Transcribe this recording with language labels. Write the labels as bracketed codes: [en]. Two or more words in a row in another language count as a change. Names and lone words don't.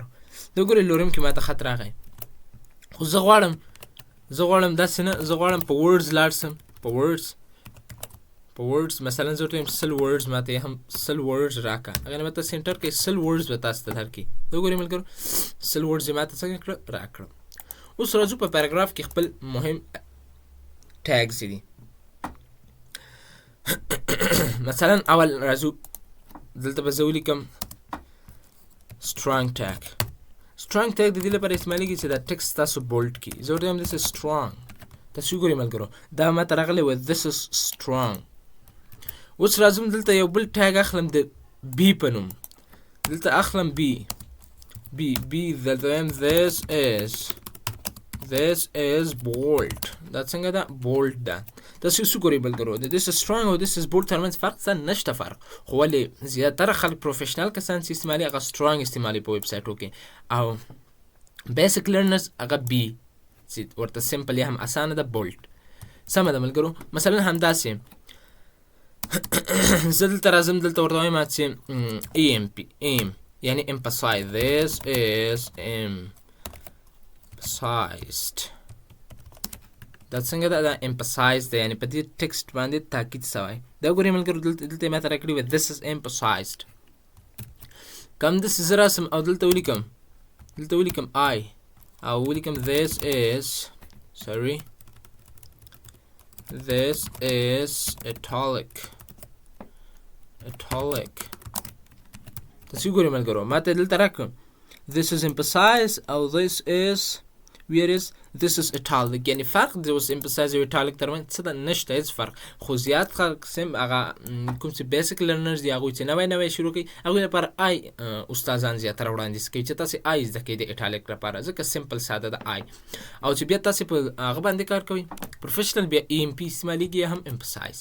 [ps] د ګورئ لورم کې ماته خط راغی خو زه غواړم داسې نه زه غواړم په ورډز لاړ سم په ورډز مثلا زه ورته وایم 100 ورډز ماته یې هم 100 ورډز راکړه هغې نه به تاسې انټر کړئ 100 ورډز به تاسو ته درکړي د وګورئ ملګرو 100 ورډز یې ماته څنګه کړه راکړه اوس راځو په پیراګراف کې خپل مهم ټیګز دي مثلا اول راځو دلته به زه ولیکم [en] strong tag [ps] د دې لپاره استعمالېږي چې دا ټکسټ تاسو بولډ کړي زه ورته وایم [en] this is strong [ps] تاسو وګورئ ملګرو دا ماته راغلی و [en] this is strong [ps] اوس راځم دلته یو بل ټیګ اخلم د بی په نوم دلته اخلم بی دلته وایم [en] this this is bold. [ps] دا څنګه ده bold ده. تاسو څه ګورئ ملګرو د [en] this is strong [ps] او [en] this is bold [ps] ترمنځ فرق څه نشته فرق، خو ولې زیاتره خلک پروفیشنل کسان چې استعمالي هغه strong استعمالي په ویب سایټو کې، او [en] basic learners [ps] هغه بي چې ورته سمپل یا هم اسانه ده bold. سمه ده ملګرو. مثلا همداسې زه دلته راځم دلته ورته وایم چې aim یعنی emphasize. [en] this is emphasized. [ps] دا څنګه ده؟ دا emphasized ده، یعنی په دې ټکسټ باندې تاکید سوی. دا ګورئ ملګرو دلته یې ماته راکړي وي [en] this is emphasized. [ps] کم داسې زه راسم او دلته ولیکم I او ولیکم [en] this is italic. [ps] تاسو ګورئ ملګرو ماته دلته راکړم [en] this is emphasized [ps] او [en] this is this is italic. [ps] یعنی فرق د اوس emphasize او italic ترمنځ څه ده؟ نشته هیڅ فرق. خو زیات خلک سم هغه کوم چې [en] basic learners [ps] دي هغوی چې نوی شروع کوي هغوی لپاره I استادان زیاتره وړاندیز کوي چې تاسې I زده کوئ د italic لپاره، ځکه سمپل ساده ده I. او چې بیا تاسې په هغه باندې کار کوئ پروفیشنل بیا EMP استعمالیږي یا هم emphasize.